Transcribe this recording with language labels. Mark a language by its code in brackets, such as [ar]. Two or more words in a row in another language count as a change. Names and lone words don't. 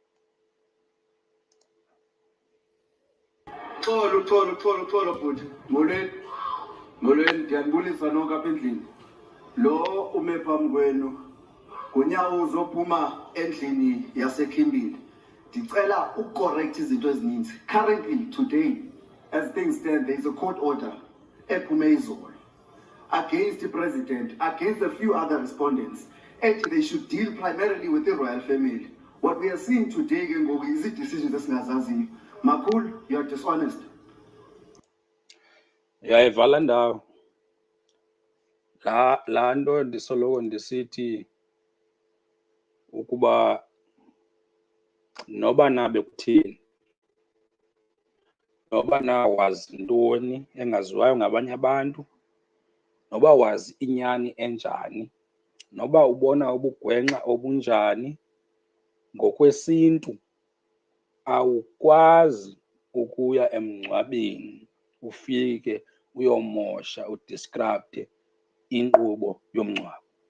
[xh] Xolo bhuti. Molweni, ndiyanibulisa nonke apha endlini. Lo ume phambi kwenu nguNyawo uzophuma endlini yaseKhimbili. Ndicela ucorrect izinto ezininzi. [en] Currently, today, as things stand, there is a court order [xh] ephume izolo [en] against the president, against a few other respondents. And they should deal primarily with the royal family. What we are seeing today is a decision esingazaziyo. [xh] Makhulu, [en] you are dishonest. [xh] Uyayivala ndawo laa nto ndisoloko ndisithi ukuba noba na bekuthini, noba na wazi ntoni engaziwayo ngabanye abantu, noba wazi inyani enjani, noba ubona ubugwenxa obunjani, ngokwesintu awukwazi ukuya emngcwabeni ufike uyomosha udiskrapte inkqubo yomngcwabo.